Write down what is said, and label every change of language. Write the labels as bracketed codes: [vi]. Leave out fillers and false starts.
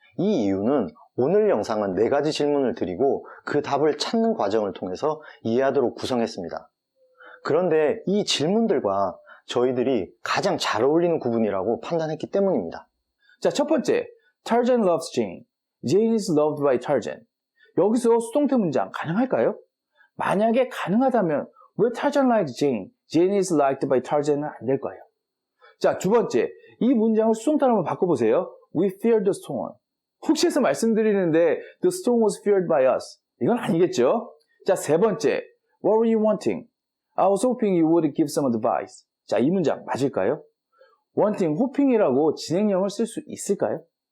[ko] 이 이유는 오늘 영상은 4가지 질문을 드리고 그 답을 찾는 과정을 통해서 이해하도록 구성했습니다. 그런데 이 질문들과 저희들이 가장 잘 어울리는 구분이라고 판단했기 때문입니다. 자, 첫 번째, [en] Tarzan loves Jane. Jane is loved by Tarzan. [ko] 여기서 수동태 문장 가능할까요? 만약에 가능하다면 왜 [en] Tarzan likes Jane, Jane is liked by Tarzan [ko] 은 안 될까요? 자, 두 번째, 이 문장을 수동태로 한번 바꿔보세요. [en] We feared the storm. [ko] 혹시 해서 말씀드리는데 [en] The storm was feared by us. [ko] 이건 아니겠죠? 자, 세 번째, [en] What were you wanting? I was hoping you would give some advice. [ko] 자, 이 문장 맞을까요? wanting, hoping이라고 진행형을 쓸 수 있을까요?